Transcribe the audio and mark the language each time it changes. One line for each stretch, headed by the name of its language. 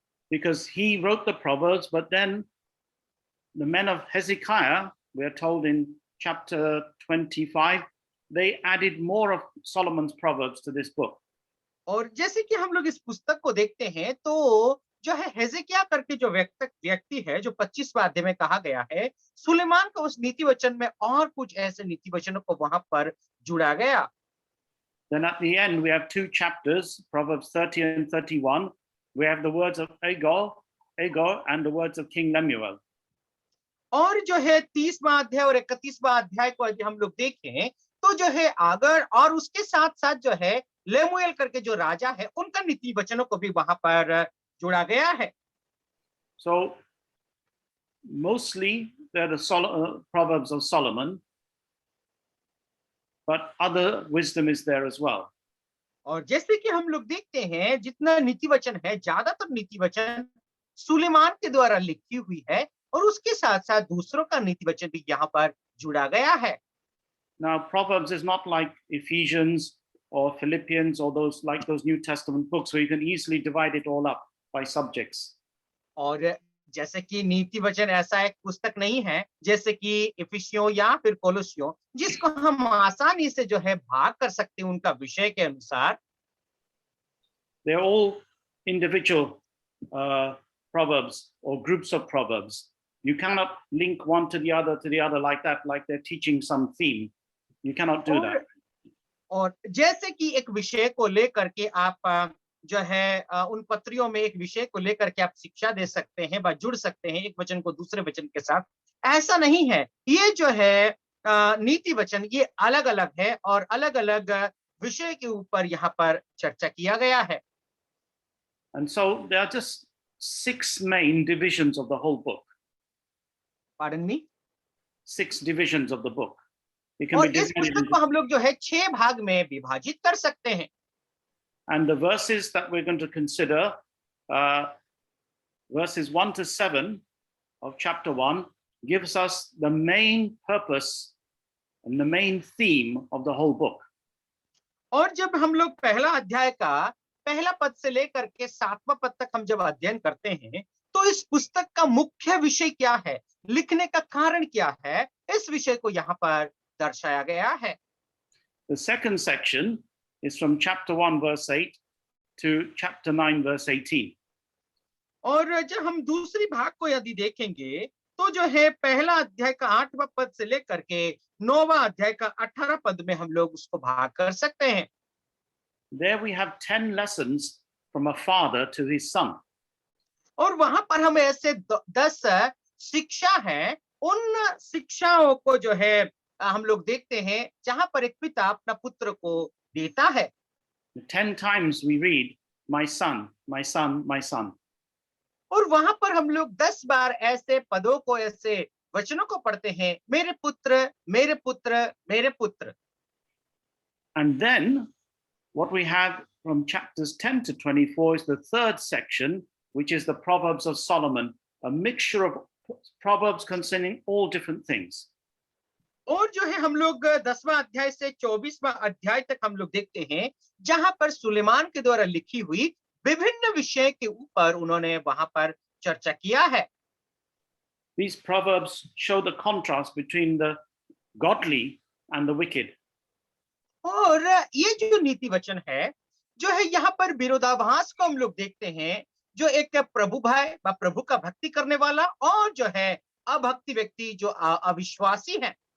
English: Because he wrote the proverbs, but then the men of Hezekiah, we are told in chapter 25, they added more of Solomon's proverbs to this book.
Hindi: और जैसे कि हम लोग इस पुस्तक को देखते हैं, तो जो है हेजेकिया करके जो व्यक्ति है, जो 25वां अध्याय में कहा गया है, सुलेमान का उस नीति वचन में और कुछ ऐसे नीति वचनों को वहां पर जुड़ा गया।
English: Then at the end, we have 2 chapters, Proverbs 30 and 31. We have the words of Agor, and the words of King Lemuel.
Hindi: और जो है 30वां अध्याय और 31वां अध्याय को यदि हम लोग देखें, तो जो है आगर और उसके साथ साथ जो है लेमुएल करके जो राजा है, उनका नीति वचनों को भी वहां पर जोड़ा गया है।
English: So mostly they're the Proverbs of Solomon, but other wisdom is there as well.
Hindi: और जैसे कि हम लोग देखते हैं, जितना नीति वचन है, ज्यादातर नीति वचन सुलेमान के द्वारा लिखी हुई है, और उसके साथ साथ दूसरों का नीति वचन भी यहाँ पर जुड़ा गया है।
English: Now, Proverbs is not like Ephesians or Philippians or those New Testament books where you can easily divide it all up by subjects.
Hindi: और जैसे कि नीति वचन ऐसा एक पुस्तक नहीं है जैसे कि इफिसियों या फिर कोलोसियों, जिसको हम आसानी से जो है भाग कर सकते हैं उनका विषय के अनुसार।
English: They're all individual proverbs or groups of proverbs. You cannot link one to the other like that, like they're teaching some theme. You cannot do that.
Hindi: और जैसे कि एक विषय को लेकर के आप जो है उन पत्रियों में एक विषय को लेकर के आप शिक्षा दे सकते हैं, जुड़ सकते हैं एक वचन को दूसरे वचन के साथ, ऐसा नहीं है। ये जो है नीति वचन, ये अलग अलग है और अलग अलग विषय के ऊपर यहाँ पर चर्चा किया गया है।
English: And so there are just 6 main divisions of the whole book. Pardon me? 6 divisions of the book. It can
Hindi: और
English: be
Hindi: इस
English: divided
Hindi: पुस्तक को हम लोग जो है 6 भाग में विभाजित कर सकते हैं।
English: And the verses that we're going to consider, verses 1 to 7 of chapter 1, gives us the main purpose and the main theme of the whole book.
Hindi: और जब हम लोग पहला अध्याय का पहला पद से लेकर के 7वां पद तक हम जब अध्ययन करते हैं, तो इस पुस्तक का मुख्य विषय क्या है, लिखने का कारण क्या है, इस विषय को यहाँ पर दर्शाया गया है।
English: The second section is from chapter 1 verse 8 to chapter 9 verse 18.
Hindi: और जब हम दूसरी भाग को यदि देखेंगे, तो जो है पहला अध्याय का 8वां पद से लेकर के 9वां अध्याय का 18 पद में हम लोग उसको भाग कर सकते हैं।
English: There we have 10 lessons from a father to his son.
Hindi: और वहां पर हमें ऐसे 10 शिक्षा है, उन शिक्षाओं को जो है हम लोग देखते हैं जहां पर एक पिता अपना पुत्र को देता है।
English: 10 times we read, my son, my son, my son.
Hindi: और वहां पर हम लोग 10 बार ऐसे पदों को, ऐसे वचनों को पढ़ते हैं, मेरे पुत्र, मेरे पुत्र, मेरे पुत्र।
English: And then what we have from chapters 10 to 24 is the third section, which is the Proverbs of Solomon, a mixture of proverbs concerning all different things.
Hindi: और जो है हम लोग 10वां अध्याय से 24वां अध्याय तक हम लोग देखते हैं, जहां पर सुलेमान के द्वारा लिखी हुई विभिन्न विषय के ऊपर उन्होंने वहां पर चर्चा किया है।
English: These proverbs show the contrast between the godly and the wicked.
Hindi: और ये जो नीति वचन है, जो है यहाँ पर विरोधाभास को हम लोग देखते हैं, जो एक प्रभु भय व प्रभु का भक्ति करने वाला और जो है अभक्ति व्यक्ति जो अविश्वासी है।